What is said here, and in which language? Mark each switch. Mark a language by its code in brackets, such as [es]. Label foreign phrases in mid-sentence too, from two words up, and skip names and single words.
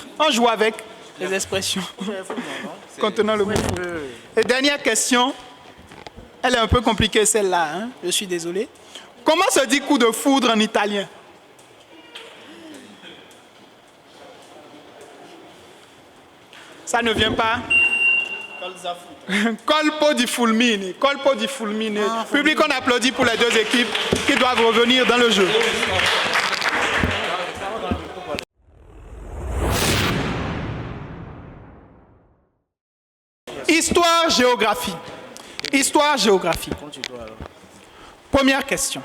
[fr] On joue avec les expressions contenant le mot foudre. Et dernière question. Elle est un peu compliquée celle-là, hein? Je suis désolé. Comment se dit coup de foudre en italien? Ça ne vient pas. [it] Colpo di fulmine. Colpo di fulmine. [fr] Public, on applaudit pour les deux équipes qui doivent revenir dans le jeu. Histoire, géographie. Histoire, géographie. Première question.